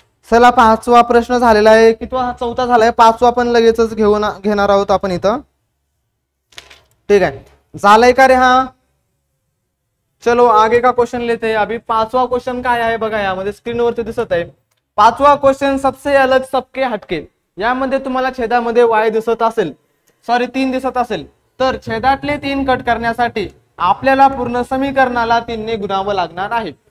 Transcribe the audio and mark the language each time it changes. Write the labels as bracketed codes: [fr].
[mr] चला 5वा प्रश्न झालेला आहे, कितवा हा 4था झालाय, 5वा पण लगेचच घेणार आहोत आपण इथं, [hi] ठीक है. [mr] झालंय का रे हा, [hi] चलो आगे का क्वेश्चन लेते हैं. अभी 5वां [mr] क्वेश्चन काय आहे बघा, यामध्ये स्क्रीनवरती दिसत आहे 5वां क्वेश्चन [hi] सबसे अलग सबके हटके. [mr] यामध्ये तुम्हाला छेदामध्ये y दिसत असेल, सॉरी 3 दिसत असेल, तर छेदातले 3 कट करण्यासाठी आपल्याला पूर्ण समीकरणाला 3 ने गुणावं लागणार आहे.